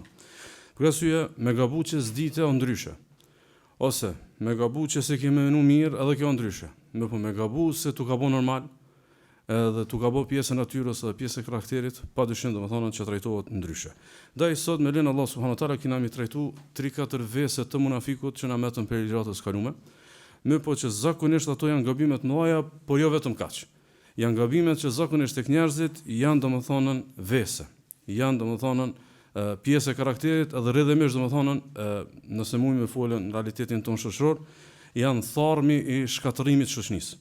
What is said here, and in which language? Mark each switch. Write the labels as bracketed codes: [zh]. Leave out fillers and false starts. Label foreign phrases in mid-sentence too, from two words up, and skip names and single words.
[sq] Për arsye me gabu që s'dite o ndryshe. Ose me gabu që se ke menu mirë edhe kjo ndryshe. Mirë po me gabu se tu ka bo normal, edhe tu ka bo pjesë e natyrës edhe pjesë e karakterit, padyshim domethënë që trajtohet ndryshe. Ndaj sot me lenin [ar] الله سبحانه وتعالى [sq] kemi trajtu 3-4 vese të munafikut që na metën për ligjratës kalume. Mirë po që zakonisht ato janë gabimet mëdha, por jo vetëm kaq. Janë gabimet që zakonisht tek njerëzit janë domethënë vese. Janë domethënë pjesë e karakterit edhe rrjedhimisht domethënë nëse mund të folën në realitetin tonë shoqëror, janë tharmi i shkatërimit të shoqënisë.